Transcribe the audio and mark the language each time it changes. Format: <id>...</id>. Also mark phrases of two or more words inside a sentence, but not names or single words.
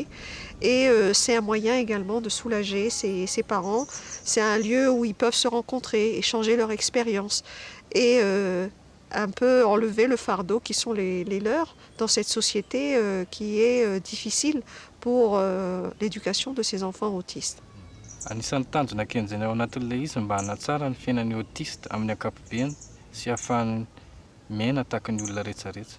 <fr>Et c'est un moyen également de soulager ces parents. C'est un lieu où ils peuvent se rencontrer, échanger leur expérience et un peu enlever le fardeau qui sont les leurs dans cette société qui est difficile pour l'éducation de ces enfants autistes.</fr> <mg>Anisan'ny tanjona kenjana ao anatin'ilay izy mba hanatsara ny fiainan'ny autiste amin'ny ankapobeny sy ahafahany miaina tahaka ny olona rehetrarehetra.</mg>